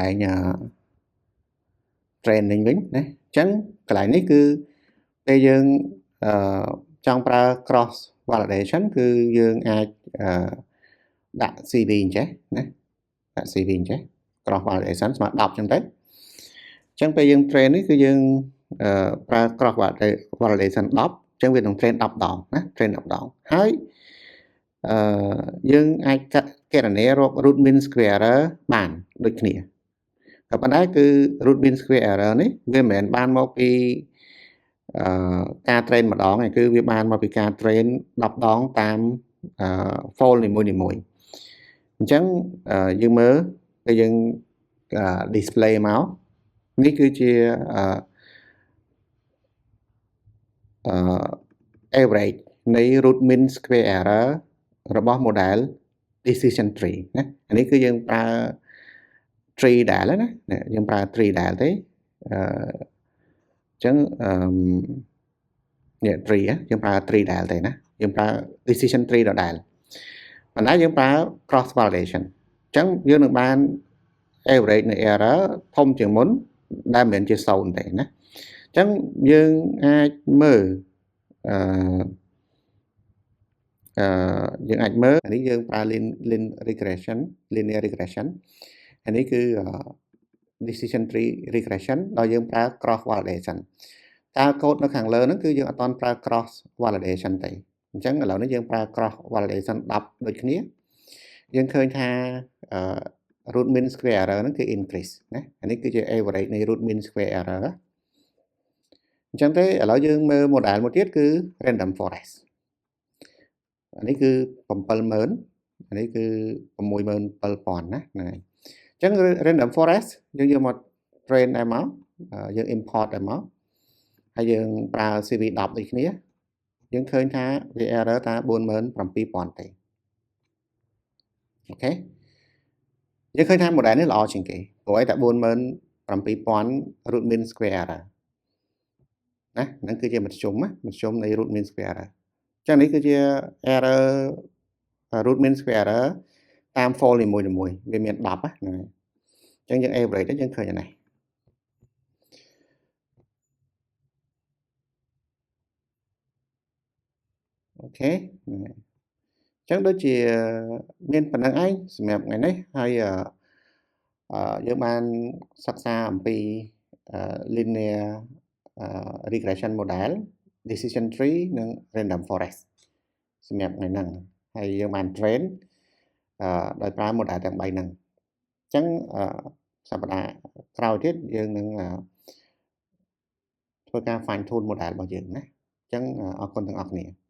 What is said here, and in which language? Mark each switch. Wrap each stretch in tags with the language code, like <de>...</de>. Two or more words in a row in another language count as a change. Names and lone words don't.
<km>ងtraining វិញណាអញ្ចឹងកន្លែងនេះគឺពេលយើងចង់ប្រើ</km> <en>cross validation</en> <km>គឺយើងអាចដាក់ CV អញ្ចេះណាដាក់ CV អញ្ចេះ</km> <en>cross validation</en> <km>ស្មើ10អញ្ចឹងទៅអញ្ចឹងពេលយើង train នេះគឺយើងប្រើ</km> <en>cross validation</en> <km>10អញ្ចឹងវានឹង train 10ដងណា train 10ដងហើយ យើងអាចកាត់គណនារក</km> <en>root mean square error</en> <km>បានដូចគ្នាក៏ប៉ុន្តែគឺ</km> <en>root mean square error</en> <km>នេះវាមិនមែនបានមកពីការ train ម្ដងទេគឺវាបានមកពីការ train 10ដងតាម fold នីមួយៗអញ្ចឹងយើងមើលពេលយើងdisplay មកនេះគឺជា average នៃ</km> <en>root mean square error</en> <km>របស់</km> <en>model decision tree</en> <km>ណាអានេះគឺយើងប្រើ tree ដែលណាយើងប្រើ tree ដែលទេអញ្ចឹង នេះ tree យើងប្រើ tree ដែលទេណាយើងប្រើ decision tree ដដែលប៉ុន្តែយើងប្រើ</km> <en>cross validation</en> <km>អញ្ចឹងយើងនឹងបាន average នៃ error ធំជាងមុនដែលមិនមែនជា0ទេណាអញ្ចឹងយើងអាចមើល យើងអាចមើលអានេះយើងប្រើ</km> <en>linear regression</en> <km>អានេះគឺ</km> <en>decision tree regression</en> <km>ដោយយើងប្រើ</km> <en>cross validation</en> <km>តើកូដនៅខាងលើហ្នឹងគឺយើងអត់ទាន់ប្រើ cross validation ទេអញ្ចឹងឥឡូវនេះយើងប្រើ</km> <en>cross validation</en> <km>10ដូចគ្នាយើងឃើញថា</km> <en>root mean square error</en> <km>ហ្នឹងគឺ increase ណាអានេះគឺជា average នៃ</km> <en>root mean square error</en> <km>អញ្ចឹងទេឥឡូវយើងមើល model មួយទៀតគឺ</km> <en>random forest</en> <km>អានេះគឺ70000អានេះគឺ67000ណាហ្នឹងហើយអញ្ចឹង</km> <en>random forest</en> <km>យើងយកមក train ដែរមកយើង import ដែរមកហើយយើងប្រើ CV 10ដូចគ្នាយើងឃើញថាវា error ថា47000ទេ អូខេយើងឃើញថា model នេះល្អជាងគេព្រោះឲ្យតែ47000</km> <en>root mean square error</en> <km>ណាហ្នឹងគឺជាមធ្យមនៃ</km> <en>root mean square error</en> <km>អញ្ចឹងនេះគឺជា</km> <en>error root mean square error</en> <km>តាម fold នីមួយៗវាមាន10ហ្នឹងហើយអញ្ចឹងយើង average យើងឃើញអានេះ អូខេហ្នឹងហើយអញ្ចឹងដូចជាមានប៉ុណ្្នឹងឯងសម្រាប់ថ្ងៃនេះ ហើយយើងបានសិក្សាអំពី</km> <en>linear regression model decision tree</en> <km>និង</km> <en>random forest</en> <km>សម្រាប់ថ្ងៃហ្នឹងហើយយើងបាន train ដោយប្រើ model ទាំង3ហ្នឹងអញ្ចឹងសប្តាហ៍ក្រោយទៀតយើងនឹងធ្វើការ</km> <en>fine tune model</en> <km>របស់យើងណាអញ្ចឹងអរគុណទាំងអស់គ្នា</km>